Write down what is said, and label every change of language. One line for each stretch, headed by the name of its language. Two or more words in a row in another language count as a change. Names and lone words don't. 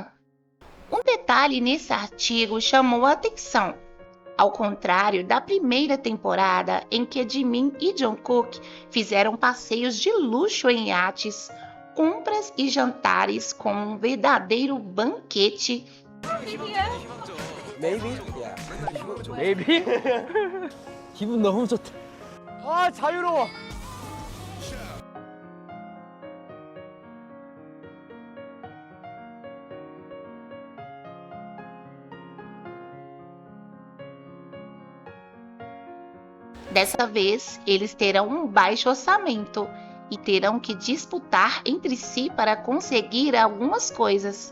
Portuguese: Um detalhe nesse artigo chamou a atenção. Ao contrário da primeira temporada, em que Jimin e Jungkook fizeram passeios de luxo em iates, compras e jantares com um verdadeiro banquete.
English: Maybe? Yeah. Maybe?
Korean: 기분 너무 좋다. 아, 자유로워.
Portuguese: Dessa vez, eles terão um baixo orçamento e terão que disputar entre si para conseguir algumas coisas.